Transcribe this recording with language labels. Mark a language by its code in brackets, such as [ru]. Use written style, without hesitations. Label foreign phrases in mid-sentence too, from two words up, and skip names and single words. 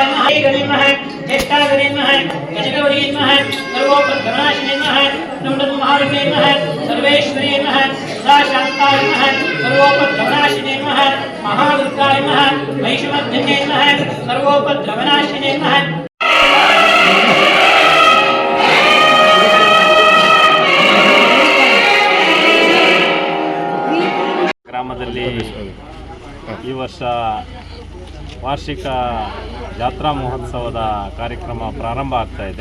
[sa] नमः गणे नमः ज्येष्ठागणे नमः गजगौरी नमः सर्वोपद्रवनाशिने नमः नमः नमः सर्वेश्वरी नमः सदाशांताय नमः सर्वोपद्रवनाशिने नमः महादुर्गाय नमः महिषमर्दिने नमः सर्वोपद्रवनाशिने नमः [kn] ಗ್ರಾಮದಲ್ಲಿ ಈ ವರ್ಷ ವಾರ್ಷಿಕ ಜಾತ್ರಾ ಮಹೋತ್ಸವದ ಕಾರ್ಯಕ್ರಮ ಪ್ರಾರಂಭ ಆಗ್ತಾ ಇದೆ.